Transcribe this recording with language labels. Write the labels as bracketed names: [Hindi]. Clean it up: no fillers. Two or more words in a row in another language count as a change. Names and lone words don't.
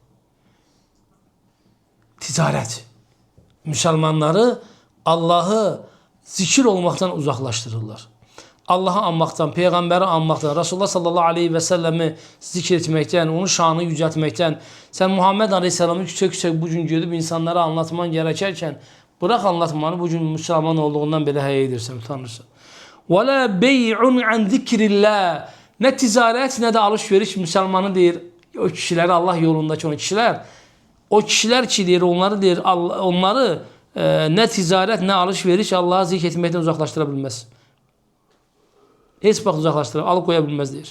[Azerbaijani] Ticarət müsəlmanları Allahı zikir olmaqdan uzaqlaşdırırlar. Allah'ı anmaqdan, Peyğəmbəri anmaqdan, Rasulullah [Arabic] صلى الله عليه وسلم [Azerbaijani] zikr etməkdən, onun şanını yücəltməkdən, sən Muhammed aleyhisselamı küçək-küçək bu gün gedib insanlara anlatman gərəkərkən, [Turkish] bırak anlatmanı, [Azerbaijani] bu gün müsəlman olduğundan belə həyə edirsən, utanırsan. [Arabic] وَلَا بَيْعٌ عَنْ ذِكْرِ اللّٰهِ [Azerbaijani] Nə ticarət, nə də alış-veriş müsəlmanı deyir, o kişiləri Allah yolundakı o kişilər ki deyir, onları nə ticarət, nə alış-veriş Allah'a zikr etməkdən uzaqlaşdıra bilməz. Heç vaxt uzaqlaşdırır, alıkoya bilməz deyir.